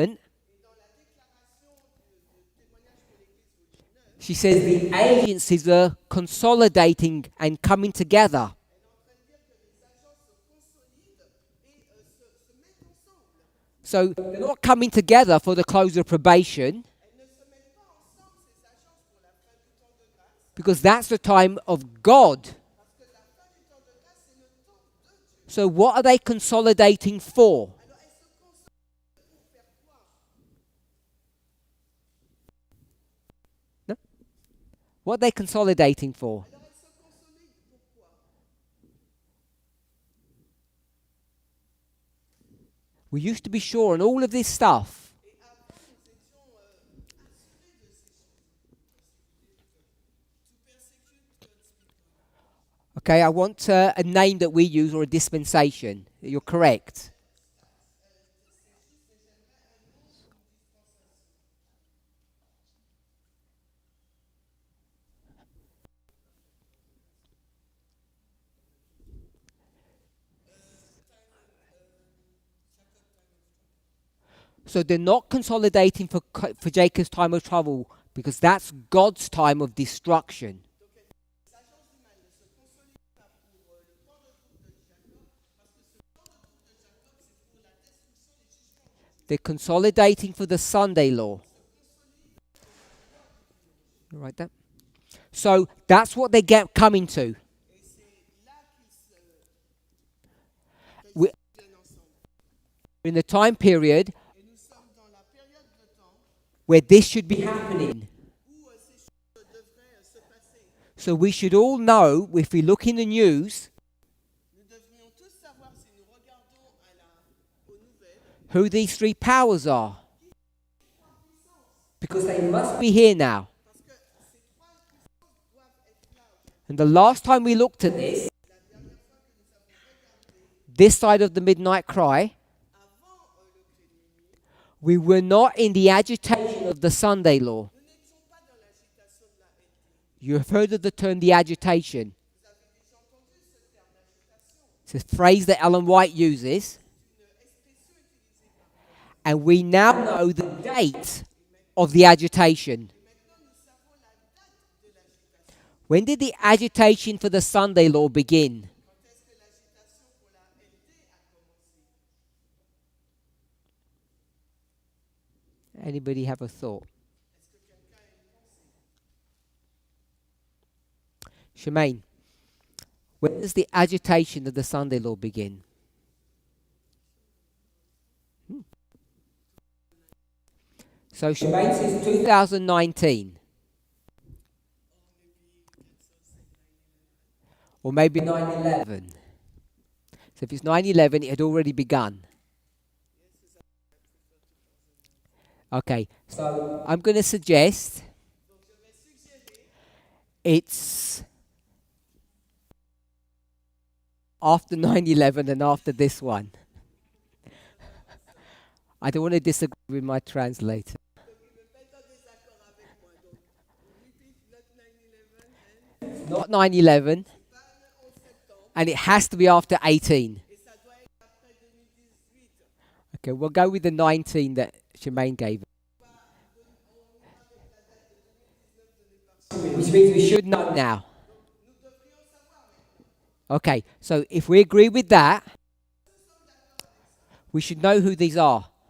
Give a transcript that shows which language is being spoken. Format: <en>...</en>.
<fr>et dans la déclaration du témoignage pour l'Église volume 9,</fr> <en>She says the agencies are consolidating and coming together.</en> <fr>elle est en train de dire que les agences se consolident et se mettent ensemble.</fr> <en>So they're not coming together for the close of probation</en> <fr>elles ne se mettent pas ensemble, ces agences, pour la fin du temps de grâce,</fr> <en>because that's the time of God.</en> <fr>parce que la fin du temps de grâce, c'est le temps de Dieu.</fr> <en>So what are they consolidating for?</en> <fr>Alors, elles se consolident pour faire quoi?</fr> <en>No? What are they consolidating for?</en> <fr>Alors, elles se consolident pourquoi?</fr> <en>We used to be sure on all of this stuff.</en> <fr>Et avant, nous étions assurés de ces choses.</fr> <en>To persecute God's people. Okay, I want a name that we use or a dispensation. You're correct. So they're not consolidating for Jacob's time of trouble because that's God's time of destruction.</en> <fr>Les agences du mal ne se consolident pas pour le temps de trouble de Jacob, parce que ce temps de trouble de Jacob, c'est pour la destruction des jugements de Dieu.</fr> <en>They're consolidating for the Sunday law. You write that? So that's what they get coming to.</en> <fr>Et c'est là qu'ils se</fr> <en>We-</en> <fr>viennent ensemble.</fr> <en>In the time period</en> <fr>Et nous sommes dans la période de temps</fr> <en>where this should be happening.</en> <fr>où ces choses devraient se passer.</fr> <en>So we should all know, if we look in the news,</en> <fr>Nous devrions tous savoir, si nous regardons aux nouvelles,</fr> <en>who these three powers are. Because they must be here now.</en> <fr>parce que ces trois puissances doivent être là.</fr> <en>And the last time we looked at this,</en> <fr>La dernière fois que nous avons regardé</fr> <en>this side of the midnight cry,</en> <fr>avant le cri de minuit,</fr> <en>we were not in the agitation of the Sunday law.</en> <fr>nous n'étions pas dans l'agitation de la LT.</fr> <en>You have heard of the term the agitation.</en> <fr>Vous avez déjà entendu ce terme d'agitation.</fr> <en>It's a phrase that Ellen White uses.</en> <fr>Une expression utilisée par</fr> <en>And we now know the date of the agitation.</en> <fr>Maintenant, nous savons la date de l'agitation.</fr> <en>When did the agitation for the Sunday law begin?</en> <fr>Quand est-ce que l'agitation pour la LT a commencé?</fr> <en>Anybody have a thought?</en> <fr>Est-ce que quelqu'un a une pensée?</fr> <en>Shemaine, when does the agitation of the Sunday law begin? So Shemaine says 2019. Or maybe 9/11. So if it's 9/11, it had already begun. Okay, so I'm going to suggest</en> <fr>Donc, je vais suggérer</fr> <en>it's after 9/11 and after this one. I don't want to disagree with my translator.</en> <fr>donc il ne peut pas être en désaccord avec moi.</fr> <en>Donc, repeat not 9/11 Not 9/11,</en> <fr>pas le 11 septembre</fr> <en>and it has to be after 18.</en> <fr>et ça doit être après 2018.</fr> <en>Okay, we'll go with the 19 that Shemaine gave. Which means we should know now.</en> <fr>Nous devrions savoir maintenant.</fr> <en>Okay, so if we agree with that, we should know who these are.</en>